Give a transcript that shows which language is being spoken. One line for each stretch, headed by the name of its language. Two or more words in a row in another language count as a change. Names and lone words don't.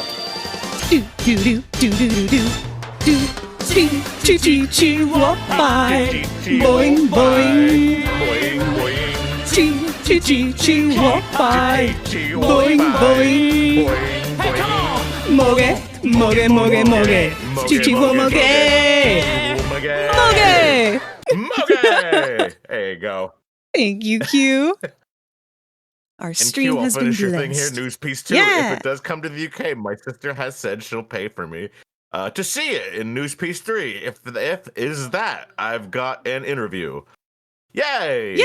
English: Do do do do do do do. Chee chee chee chee walk by. Boing boing. Boing, boing. Chee chee chee chee walk by. Boing boing. Boing, boing. Moge moge moge moge. Chee chee wo moge. Moge. Moge! There you go. Thank you, Q. Our And stream Q, I'll has been finish your thing here, blessed. news piece 2. Yeah. If it does come to the UK, my sister has said she'll pay for me to see it in news piece 3. If is that, I've got an interview. Yay!